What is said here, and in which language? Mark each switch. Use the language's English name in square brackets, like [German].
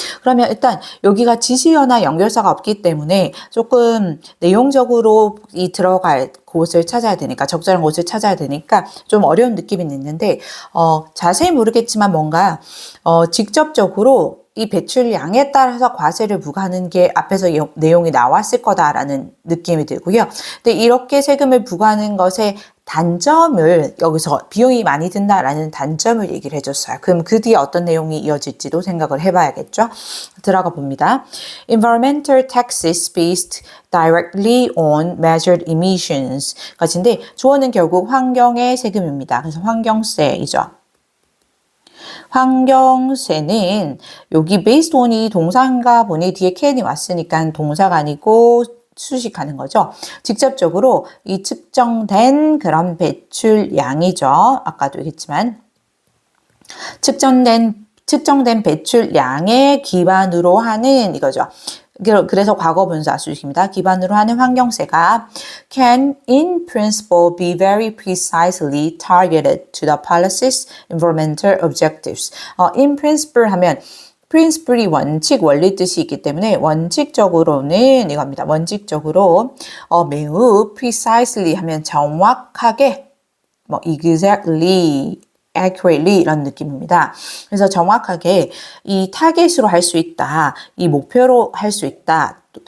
[Korean] 그러면 일단 여기가 지시어나 연결사가 없기 때문에 조금 내용적으로 들어갈 곳을 찾아야 되니까, 적절한 곳을 찾아야 되니까 좀 어려운 느낌이 있는데 자세히 모르겠지만 뭔가 직접적으로 이 배출량에 따라서 과세를 부과하는 게 앞에서 내용이 나왔을 거다라는 느낌이 들고요. 근데 이렇게 세금을 부과하는 것의 단점을 여기서 비용이 많이 든다라는 단점을 얘기를 해줬어요. 그럼 그 뒤에 어떤 내용이 이어질지도 생각을 해봐야겠죠. 들어가 봅니다. [English] Environmental taxes based directly on measured emissions. [Korean] 같은데 주어는 결국 환경의 세금입니다. 그래서 환경세이죠. 환경세는 여기 [English] based on [Korean] 이 동사인가 보니 뒤에 can이 왔으니까 동사가 아니고 수식하는 거죠. 직접적으로 이 측정된 그런 배출량이죠. 아까도 얘기했지만 측정된 배출량에 기반으로 하는 이거죠. 그래서 과거 분사 수식입니다. 기반으로 하는 환경세가 [English] can in principle be very precisely targeted to the policy's environmental objectives. in principle [Korean] 하면 principle이 원칙, 원리 뜻이 있기 때문에 원칙적으로는 이겁니다. 원칙적으로 매우 precisely 하면 정확하게 exactly, accurately 이런 느낌입니다. 그래서 정확하게 이 타겟으로 할 수 있다. 이 목표로 할 수 있다.